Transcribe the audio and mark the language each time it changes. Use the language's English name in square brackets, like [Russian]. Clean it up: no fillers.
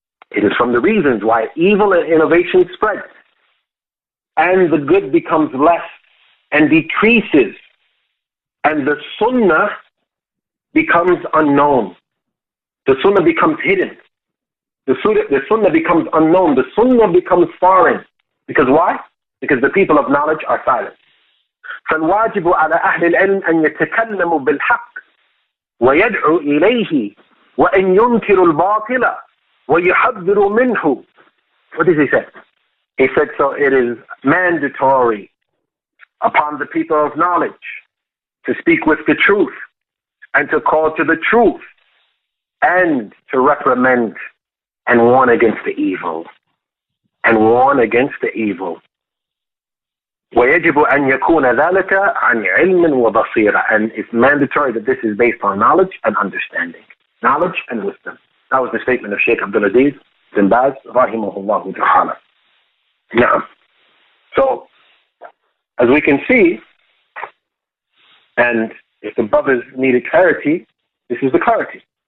[English] It is from the reasons why evil and innovation spread, and the good becomes less and decreases, and the Sunnah becomes unknown. The Sunnah becomes hidden. The Sunnah becomes unknown. The Sunnah becomes foreign. Because why? Because the people of knowledge are silent. [Arabic] فالواجب على أهل العلم أن يتكلموا بالحق ويدعو إليه وأن ينكروا الباطل ويحذروا منه. [English] What does he say? He said, so it is mandatory upon the people of knowledge to speak with the truth and to call to the truth and to reprimand and warn against the evil. And warn against the evil. [Arabic] ويجب أن يكون ذلك عن علم وبصيرة. [English] And it's mandatory that this is based on knowledge and understanding. Knowledge and wisdom. That was the statement of Sheikh Abdulaziz bin Baz, rahimahullah ta'ala. Now, so, as we can see, and if the brothers needed clarity, this is the clarity.